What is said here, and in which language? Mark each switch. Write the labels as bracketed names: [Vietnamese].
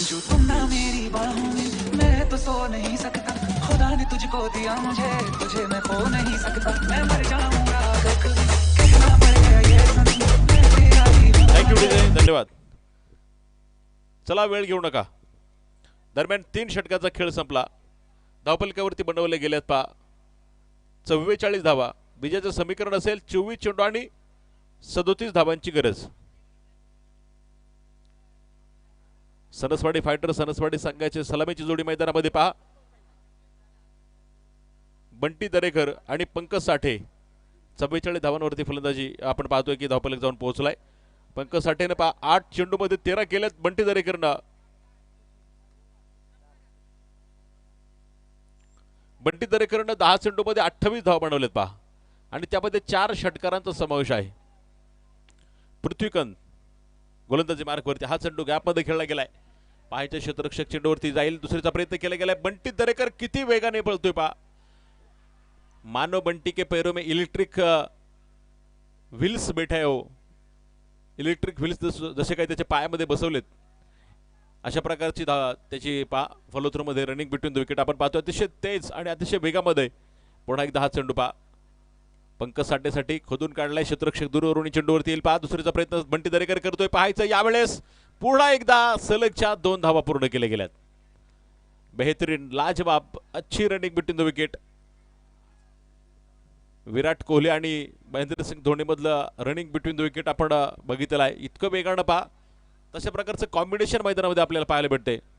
[Hindi] जो तुम ना मेरी बाहों में मैं तो सो नहीं सकता. खुदा ने तुझको दिया मुझे तुझे मैं खो नहीं सकता. मैं मर जाऊंगा अगर कभी कहना पड़ेगा ये सनम मैं तेरा ही हूं. [Marathi] थँक्यू विजय धन्यवाद. चला वेळ घेऊ नका. दरम्यान 3 षटकाचा खेळ संपला. धावफलकावरती बनवले गेल्यात पहा 44 धावा. विजयाचं समीकरण असेल 24 चेंडू आणि 37 धावांची गरज. सनसवाडी फायटर सनसवाडी संघाचे सलामीची जोडी मैदानामध्ये पहा. बंटी दरेकर आणि पंकज साठे. 44 धावांवरती फलंदाजी आपण पाहतोय की धावफलक जाऊन पोहोचलाय. पंकज साठेने पहा 8 चेंडूमध्ये 13 केल्यात. बंटी दरेकरनं बंटी दरेकरनं 10 चेंडूमध्ये 28 धावा बनवलेत पहा आणि त्यामध्ये 4 षटकारांचा समावेश आहे. पृथ्वीकंद गोलंदाजी मार्कवरती. हा चेंडू गॅपमध्ये खेळला गेलाय. पाहायच्या क्षेत्ररक्षक चेंडूवरती जाईल. दुसरीचा प्रयत्न केला गेलाय. बंटी दरेकर किती वेगाने पळतोय पहा. [Hindi] मानो बंटी के पैरों में इलेक्ट्रिक व्हील्स बैठा है हो. [Marathi] इलेक्ट्रिक व्हील्स जसे काही त्याच्या पायामध्ये बसवलेत अशा प्रकारची त्याची फॉलोथ्रूमध्ये रनिंग बिटवीन द विकेट आपण पाहतो. अतिशय तेज आणि अतिशय वेगामध्ये पुन्हा एकदा हा चेंडू पंकज साठेसाठी खोदून काढलाय. क्षेत्ररक्षक दूरवरून चेंडूवरती येईल दुसरीचा प्रयत्न बंटी दरेकर करतोय. पाहायचं यावेळेस पुन्हा एकदा सलगच्या 2 धावा पूर्ण केल्या गेल्यात. [Hindi] बेहतरीन लाजवाब अच्छी running between the wicket. [Marathi] Virat Kohli आणि महेंद्रसिंग धोनी मधलं रनिंग बिटवीन द विकेट आपण बघितलं आहे. इतकं वेगानं तशा प्रकारचं कॉम्बिनेशन मैदानामध्ये आपल्याला पाहायला भेटते.